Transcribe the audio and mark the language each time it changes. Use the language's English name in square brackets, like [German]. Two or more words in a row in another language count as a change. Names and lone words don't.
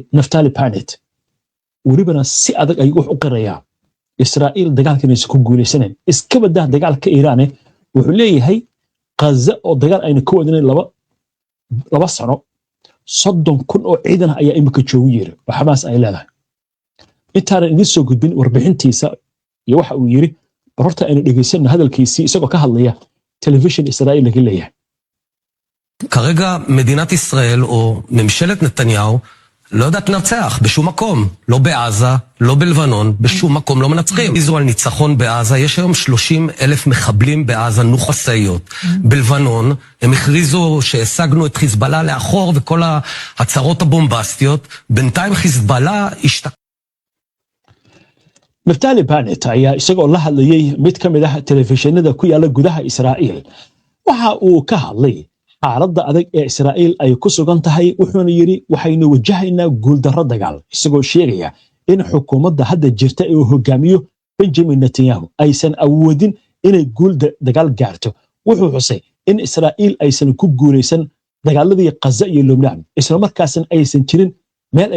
[Somali] Naftali Bennett welibana si adag ay wax u qirayaan Israa'iil dagaalkan ay ku guuleysaneen iska badaa dagaalka Iiraan wuxuu leeyahay Gaza oo dagaal ayna ku wadnay laba sano 30,000 oo ciidan ayaa imika joogu yiri waxaas ay leedahay intaan idin soo gudbin warbixintiisa iyo waxa uu yiri horta aynu dhageysanno hadalkiisii isagoo ka hadlaya telefishin Israa'iil laga leeyahay [Hebrew] כרגע מדינת ישראל או ממשלת נתניהו לא יודעת לנצח בשום מקום, לא בעזה, לא בלבנון, בשום מקום לא מנצחים. הכריזו על ניצחון בעזה, יש היום 30,000 מחבלים בעזה, נוחסאיות. בלבנון הם הכריזו שהשגנו את חיזבאללה לאחור וכל ההצהרות הבומבסטיות, בינתיים חיזבאללה [Somali] Naftali Bennett ayaa isagoo la hadlayay mid ka mid ah telefishinada ku yaala gudaha Israa'iil waxa uu ka hadlay xaaladda adag ee Israa'iil ay ku sugan tahay wuxuuna yiri waxaynu wajahaynaa guuldarro dagaal isagoo sheegaya in xukuumadda hadda jirta ee hogaamiyo Benjamin Netanyahu aysan awoodin inay guul dagaal gaarto wuxuu xusay in Israa'iil aysan ku guuleysan dagaaladii Gaza iyo Lebanon isla markaasna aysan jirin meel ay